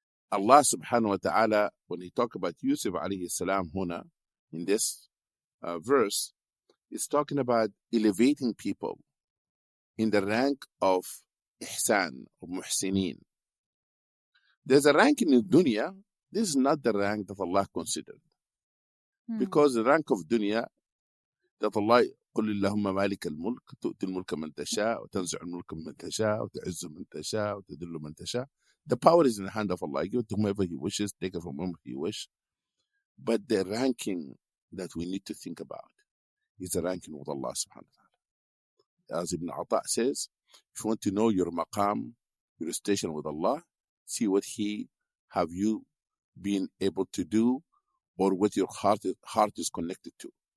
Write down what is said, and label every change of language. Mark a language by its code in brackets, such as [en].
[en] Allah subhanahu wa ta'ala, when He talk about Yusuf alayhi salam huna, in this verse, is talking about elevating people in the rank of ihsan, of muhsinin. There's a rank in the dunya. This is not the rank that Allah considered. Because the rank of dunya, that Allah, [ar] قل اللهم مالك الملك تؤتي الملك من تشاء وتنزع الملك من تشاء وتعز من تشاء وتذل من تشاء. [en] The power is in the hand of Allah. He give it to whomever He wishes, take it from whomever He wishes. But the ranking that we need to think about is the ranking with Allah subhanahu wa ta'ala. As Ibn Ata says, if you want to know your maqam, your station with Allah, see what He have you been able to do or what your heart is connected to.